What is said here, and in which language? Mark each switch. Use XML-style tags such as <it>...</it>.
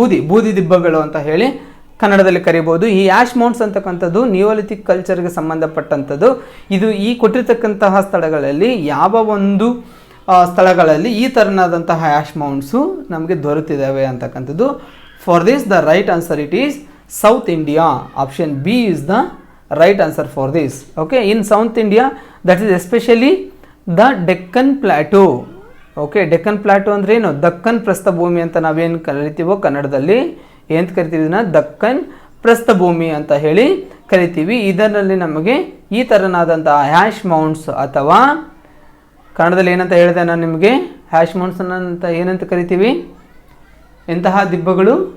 <kn>ಬೂದಿ ದಿಬ್ಬಗಳು ಅಂತ ಹೇಳಿ ಕನ್ನಡದಲ್ಲಿ ಕರಿಬೋದು. ಈ ಆ್ಯಶ್ ಮೌಂಟ್ಸ್ ಅಂತಕ್ಕಂಥದ್ದು ನಿಯೋಲಿಥಿಕ್ ಕಲ್ಚರ್ಗೆ ಸಂಬಂಧಪಟ್ಟಂಥದ್ದು. ಇದು ಈ ಕೊಟ್ಟಿರ್ತಕ್ಕಂತಹ ಸ್ಥಳಗಳಲ್ಲಿ ಯಾವ ಒಂದು ಸ್ಥಳಗಳಲ್ಲಿ ಈ ಥರನಾದಂತಹ ಆ್ಯಶ್ ಮೌಂಟ್ಸು ನಮಗೆ ದೊರೆತಿದ್ದಾವೆ ಅಂತಕ್ಕಂಥದ್ದು.</kn> <en>For this the right answer it is South India. Option B is the right answer for this. Okay, in South India, that is especially the Deccan Plateau.</en> <kn>Okay, Deccan Plateau ಅಂದರೆ ಏನು? ದಕ್ಕನ್ ಪ್ರಸ್ಥಭೂಮಿ ಅಂತ ನಾವೇನು ಕರಿತೀವೋ ಕನ್ನಡದಲ್ಲಿ ಏನು ಕರಿತೀವಿ? ಇದನ್ನು ದಕ್ಕನ್ ಪ್ರಸ್ಥಭೂಮಿ ಅಂತ ಹೇಳಿ ಕರಿತೀವಿ. ಇದರಲ್ಲಿ ನಮಗೆ ಈ ಥರನಾದಂತಹ ಹ್ಯಾಶ್ ಮೌಂಟ್ಸ್ ಅಥವಾ ಕನ್ನಡದಲ್ಲಿ ಏನಂತ ಹೇಳಿದೆ ನಾನು ನಿಮಗೆ? ಹ್ಯಾಶ್ ಮೌಂಟ್ಸ್ ಅಂತ ಏನಂತ ಕರಿತೀವಿ? ಎಂತಹ ದಿಬ್ಬಗಳು?</kn>